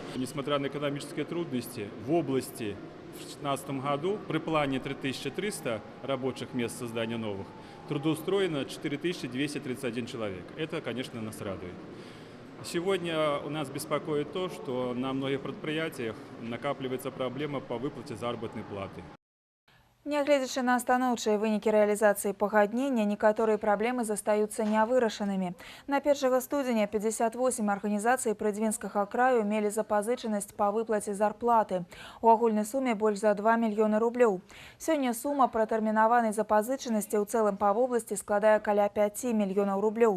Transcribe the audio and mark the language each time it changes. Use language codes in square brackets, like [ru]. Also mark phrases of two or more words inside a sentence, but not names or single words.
[ru] Несмотря на экономические трудности, в области в 2016 году при плане 3300 рабочих мест создания новых трудоустроено 4231 человек. Это, конечно, нас радует. Сегодня у нас беспокоит то, что на многих предприятиях накапливается проблема по выплате заработной платы. [be] Нягледзячы на станоўчыя вынікі рэалізацыі пагаднення, некаторыя праблемы застаюцца нявырашанымі. На 1 студзеня 58 арганізацый Прыдзьвінскага краю мелі запазычанасць па выплаце зарплаты. У агульнай суме больш за 2 мільёны рублёў. Сёння сума пратэрмінаванай запазычанасці ў цэлым па вобласці складае каля 5 мільёнаў рублёў.